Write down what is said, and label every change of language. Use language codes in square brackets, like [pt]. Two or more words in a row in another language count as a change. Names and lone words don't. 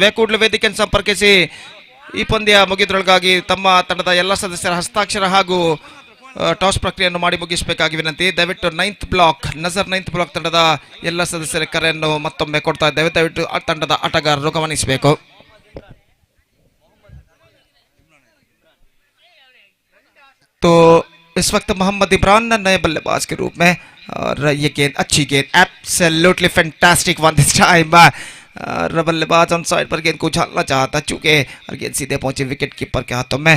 [kn] ಕೂಡಲೇ ವೇದಿಕೆಯನ್ನು ಸಂಪರ್ಕಿಸಿ ಈ ಪಂದ್ಯ ಮುಗಿದ್ರೊಳಗಾಗಿ ತಮ್ಮ ತಂಡದ ಎಲ್ಲ ಸದಸ್ಯರ ಹಸ್ತಾಕ್ಷರ ಹಾಗೂ ಟಾಸ್ ಪ್ರಕ್ರಿಯೆಯನ್ನು ಮಾಡಿ ಮುಗಿಸಬೇಕಾಗಿ ವಿನಂತಿ. ದಯವಿಟ್ಟು 9th ಬ್ಲಾಕ್ ನಜರ್ 9th ಬ್ಲಾಕ್ ತಂಡದ ಎಲ್ಲ ಸದಸ್ಯರ ಕರೆಯನ್ನು ಮತ್ತೊಮ್ಮೆ ಕೊಡ್ತಾ ಇದ್ದೇವೆ. ದಯವಿಟ್ಟು ಆ ತಂಡದ ಆಟಗಾರರು ಗಮನಿಸಬೇಕು. [hi] तो इस वक्त मोहम्मद इमरान नए बल्लेबाज के रूप में और ये गेंद अच्छी गेंद, [en] absolutely fantastic one this time. [hi] बल्लेबाज [en] on side [hi] पर गेंद को उछालना चाहता चूंकि और गेंद सीधे पहुंची [en] wicket keeper [hi] के हाथों में।